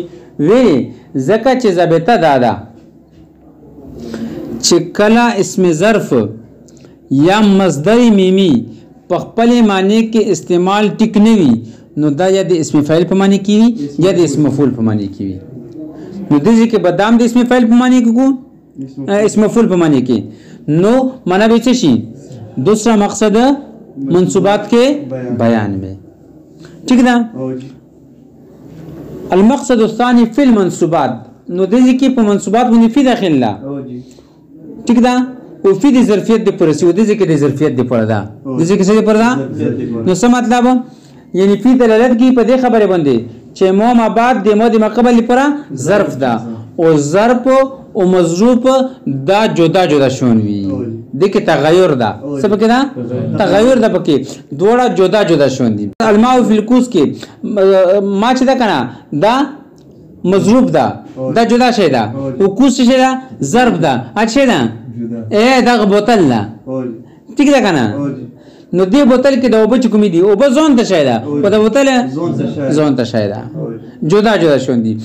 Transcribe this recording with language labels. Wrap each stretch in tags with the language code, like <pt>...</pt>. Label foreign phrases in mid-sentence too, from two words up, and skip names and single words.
<ps>زکه چې ضابطه دادا چې کله اسم ظرف یا مصدر میمی په خپل معنی کې استعمال ټیک نه وي، نو دا یا د اسم فاعل په معنی کې وي یا د اسم مفعول په معنی کې وي. نو دې کې بدام د اسم فاعل په معنی کې کو اسم مفعول په معنی کې، نو معنا به څه شي؟</ps> <ur>دوسرا مقصد منصوبات کے بیان میں، ٹھیک نا.</ur> <ar>المقصد الثاني في المنصوبات</ar> <ps>نو دې کې په منصوبات باندې فی داخل لا،</ps> <ur>ٹھیک نا.</ur> <ps>او فی د ظرفیت د پرسی او دې کې د ظرفیت د پردا دې کې څه د پردا، نو څه مطلب؟ یعنی فی دلالت کی په دې خبره باندې چې مو ما بعد د مو د مقبل لپاره ظرف ده او ظرف او مظروف دا جدا جدا شون وي. د کې تغیر ده، څه پکې ده؟ تغیر ده پکې، دوړه جدا جدا شون دي.</ps> <ar>الماء فی الکوس</ar> <ps>کې ما چې ده کنه دا مظروف ده، دا جدا شي ده، او کوس شي ده ظرف ده، اچھا ده دا بوتل ده، ٹھیک ده کنه. نو دې بوتل کې د اوبه کومې دي؟ اوبه ځون ته شاید په د بوتل ځون ته شاید جدا جدا شون دي.</ps>